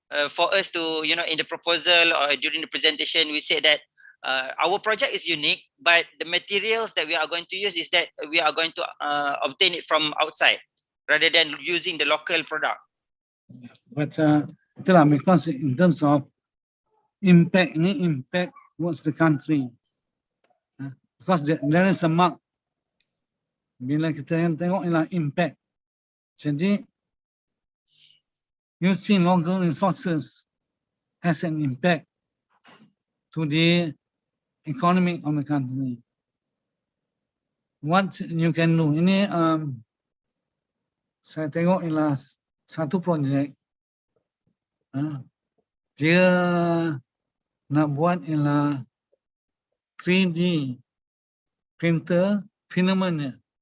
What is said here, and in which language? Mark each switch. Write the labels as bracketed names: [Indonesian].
[English] For us to, in the proposal or during the presentation, we said that our project is unique, but the materials that we are going to use is that we are going to obtain it from outside rather than using the local product. But because in terms of impact towards the country, because there is a mark. [Malay] Bila kita tengok ialah impact. Jadi, [English] using local resources has an impact to the economy of the country. What you can do, [Malay] ini saya tengok ialah satu projek. Dia nak buat ialah 3D printer filamentnya.